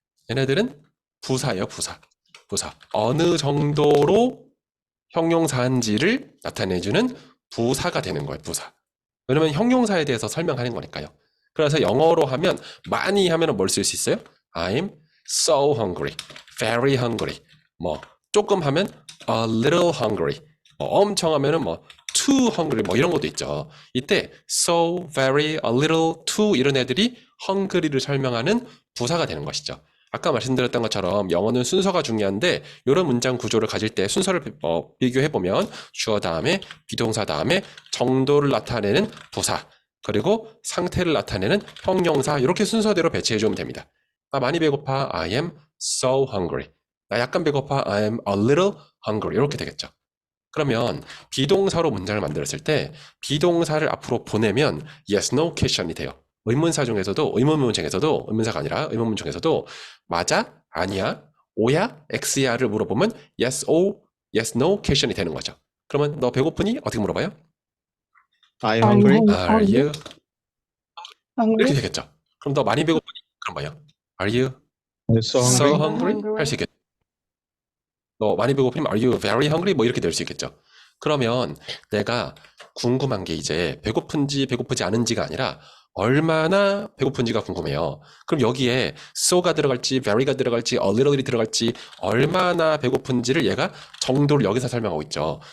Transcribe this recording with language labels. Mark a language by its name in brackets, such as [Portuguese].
[Korean] 얘네들은 부사예요, 부사. 어느 정도로 형용사인지를 나타내주는 부사가 되는 거예요, 부사. 왜냐면 형용사에 대해서 설명하는 거니까요. 그래서 영어로 하면 많이 하면 뭘 쓸 수 있어요? [English] I'm so hungry, very hungry. [Korean] 조금 하면 [English] a little hungry. [Korean] 엄청 하면은 too hungry 이런 것도 있죠. 이때 so, very, a little, too 이런 애들이 hungry를 설명하는 부사가 되는 것이죠. 아까 말씀드렸던 것처럼 영어는 순서가 중요한데 이런 문장 구조를 가질 때 순서를 비교해보면 주어 다음에 비동사 다음에 정도를 나타내는 부사 그리고 상태를 나타내는 형용사 이렇게 순서대로 배치해주면 됩니다. 나 많이 배고파 [English] I am so hungry. [Korean] 나 약간 배고파 [English] I am a little hungry [Korean] 이렇게 되겠죠. 그러면 비동사로 문장을 만들었을 때 비동사를 앞으로 보내면 yes, no question이 돼요. 의문사 중에서도 의문사가 아니라 의문문 중에서도 맞아? 아니야? 오야? X야를 물어보면 yes, o, yes, no question이 되는 거죠. 그러면 너 배고프니? 어떻게 물어봐요? [English] Are you hungry? Are you? hungry? [Korean] 이렇게 되겠죠. 그럼 너 많이 배고프니? 그럼 뭐예요? [English] Are you Are you so so hungry? [Korean] hungry? 할 수 있겠죠. 너 많이 배고프면 [English] Are you very hungry? [Korean] 이렇게 될 수 있겠죠. 그러면 내가 궁금한 게 이제 배고픈지 배고프지 않은지가 아니라 얼마나 배고픈지가 궁금해요. 그럼 여기에 so가 들어갈지 very가 들어갈지 a little이 들어갈지 얼마나 배고픈지를 얘가 정도를 여기서 설명하고 있죠.